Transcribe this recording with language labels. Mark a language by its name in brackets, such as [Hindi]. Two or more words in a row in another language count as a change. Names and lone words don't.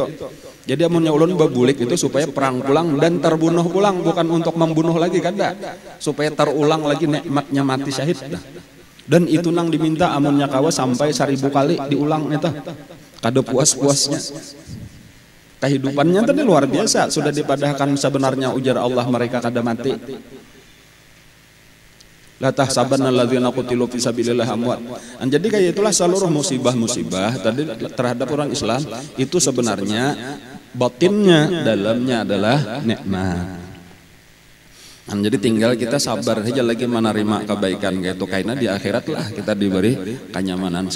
[Banjar] Jadi amunnya ulun babulik itu supaya perang pulang dan terbunuh pulang, bukan untuk membunuh lagi kada, supaya terulang lagi nikmatnya mati syahid. Dan itu nang diminta amunnya kawa sampai 1000 kali diulang itu. Kada puas-puasnya. Kehidupannya tadi luar biasa, sudah dipadahkan sebenarnya ujar Allah mereka kada mati. [Arabic] لا تحسبن الذين قتلوا في سبيل الله أمواتا. [Indonesian] Jadi kayak itulah seluruh musibah-musibah tadi terhadap orang Islam itu sebenarnya batinnya, dalamnya adalah nikmat. Jadi tinggal kita sabar saja lagi menerima kebaikan kayak itu, karena di akhirat lah kita diberi kenyamanan.